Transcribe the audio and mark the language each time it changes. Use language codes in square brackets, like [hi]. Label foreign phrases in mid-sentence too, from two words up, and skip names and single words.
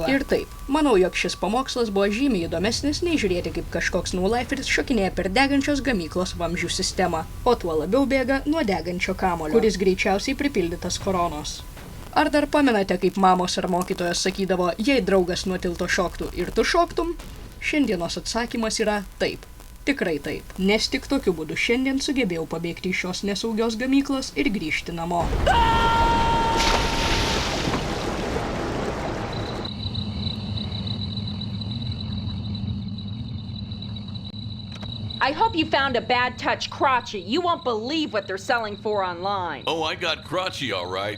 [lt] Ir taip, manau, jog šis pamokslas buvo žymiai įdomesnis nei žiūrėti, kaip kažkoks no-liferis šokinėja per degančios gamyklos vamzdžių sistemą, o tuo labiau bėga nuo degančio kamulio, kuris greičiausiai pripildytas koronos. Ar dar pamenate, kaip mamos ar mokytojos sakydavo, jei draugas nuo tilto šoktų ir tu šoktum? Šiandienos atsakymas yra taip. Tikrai taip, nes tik tokiu būdu šiandien sugebėjau pabėgti iš šios nesaugios gamyklos ir grįžti namo. [en] I hope you found a bad touch crotchy. You won't believe what they're selling for online. Oh, I got crotchy all right.